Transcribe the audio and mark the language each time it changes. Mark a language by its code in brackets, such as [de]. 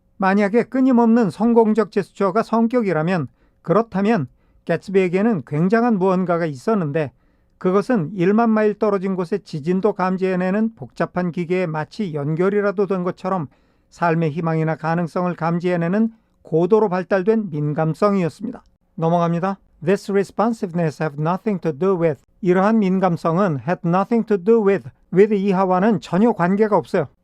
[ko] 만약에 끊임없는 성공적 제스처가 성격이라면 그렇다면 개츠비에게는 굉장한 무언가가 있었는데 그것은 1만 마일 떨어진 곳에 지진도 감지해내는 복잡한 기계에 마치 연결이라도 된 것처럼 삶의 희망이나 가능성을 감지해내는 고도로 발달된 민감성이었습니다. 넘어갑니다. [en] This responsiveness have nothing to do with. [ko] 이러한 민감성은 [en] had nothing to do with [ko] 이하와는 전혀 관계가 없어요.